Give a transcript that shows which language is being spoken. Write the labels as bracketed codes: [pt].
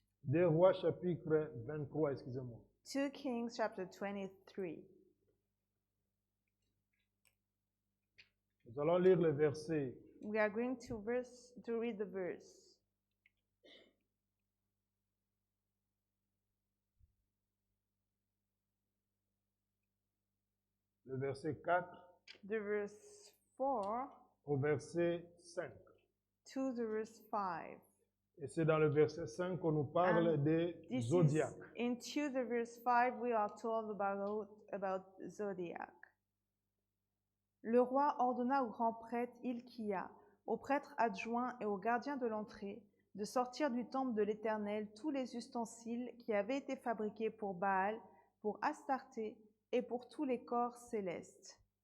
[fr] 2 Rois, chapitre 23, excusez-moi. [en] 2 Kings, chapter 23. [fr] Nous allons lire le verset [en] We are going to read the verse. [fr] le verset 4 [en] The verse 4 [fr] au verset 5. [en] to the verse 5. [fr] Et c'est dans le verset 5 qu'on nous parle des [en] This is zodiacs. into the verse 5 we are told about zodiac. [fr] Le roi ordonna au grand prêtre Hilkia, aux prêtres adjoints et aux gardiens de l'entrée, de sortir du temple de l'Éternel tous les ustensiles qui avaient été fabriqués pour Baal, pour Astarté et pour tous les corps célestes.